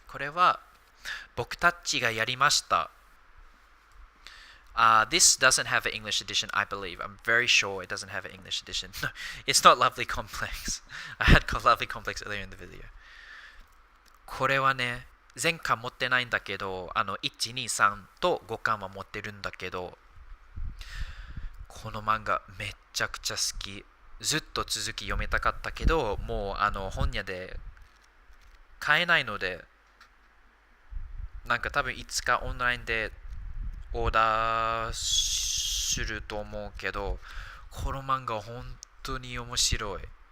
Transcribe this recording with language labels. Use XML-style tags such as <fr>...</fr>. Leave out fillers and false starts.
<ja>これは僕たちがやりました。</ja> <en>This doesn't have an English edition, I believe. I'm very sure it doesn't have an English edition. No, it's not Lovely Complex. I had Lovely Complex earlier in the video.</en> <ja>これはね、全巻持ってないんだけど、1、2、3と5巻は持ってるんだけど、この漫画めっちゃくちゃ好き。ずっと続き読めたかったけど、もう本屋で買えないので、なんか多分いつかオンラインでオーダーすると思うけど、この漫画本当に面白い。</ja>